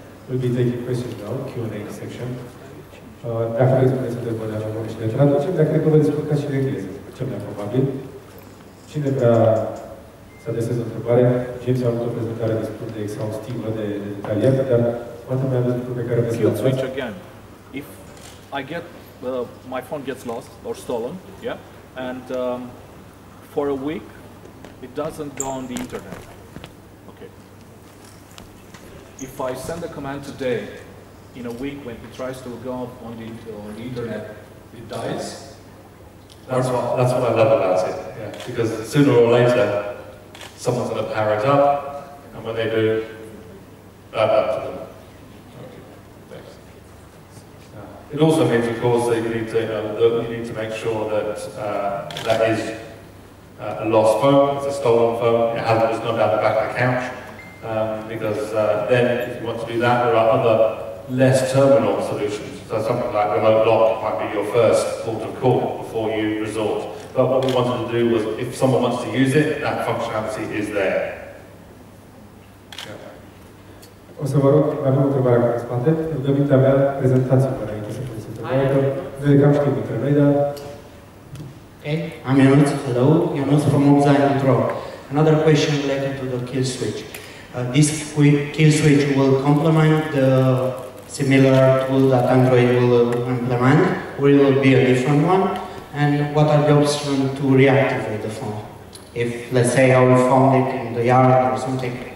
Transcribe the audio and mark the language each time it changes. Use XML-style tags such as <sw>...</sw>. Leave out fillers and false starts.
<en>We'll be taking questions now, Q&A section.</en> <ro>Dacă vreți să întrebări, avem și le traducem, dar cred că vă descurcați și în engleză, cel mai probabil. Cine vrea să adreseze o întrebare? James a avut o prezentare destul de exhaustivă, de detaliată, dar poate mai aveți lucruri pe care vreți să le</ro> <en>switch again. If I get, my phone gets lost or stolen, yeah, and for a week, it doesn't go on the internet. Okay. If I send a command today, in a week when he tries to go on the internet, it dies. That's what I love about it. Yeah, because sooner or later, someone's going to power it up, and when they do, bad luck to them. Okay. Thanks. It also means, of course, that you need to make sure that that is a lost phone, it's a stolen phone, it's not down the back of the couch, because then if you want to do that, there are other less terminal solutions. So something like remote lock might be your first port of call before you resort. But what we wanted to do was, if someone wants to use it, that functionality is there.</en> <ro>O să vă rog, avem o întrebare acolo în spate. Rugămintea mea, prezentați-vă înainte să puneți întrebarea, că noi cam știm între noi, dar...</ro> <en>Okay, I'm Ionuț. Hello, Ionuț from Mobilissimo.ro. Another question related to the kill switch. This kill switch will complement the similar tool that Android will implement, or it will be a different one? And what are the options to reactivate the phone? If, let's say, I will found it in the yard or something.</en>